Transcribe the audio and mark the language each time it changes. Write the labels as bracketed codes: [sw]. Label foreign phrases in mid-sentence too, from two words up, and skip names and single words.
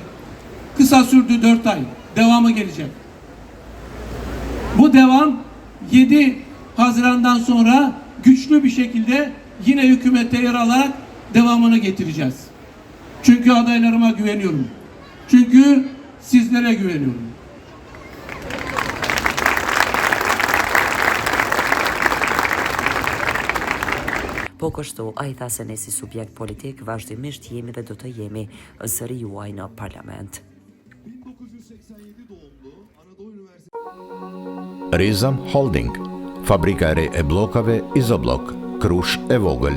[tr] Kısa sürdü 4 ay. Devamı gelecek. Bu devam 7 Haziran'dan sonra güçlü bir şekilde yine hükümete yer alarak devamını getireceğiz. Çünkü adaylarıma güveniyorum. Çünkü sizlere güveniyorum. [sq] Po kështu, ai tha se ne si subjekt politik vazhdimisht jemi dhe do të jemi zëri juaj në parlament. Rizam Holding, fabrika e re e bllokave Izoblok, Krush e vogël.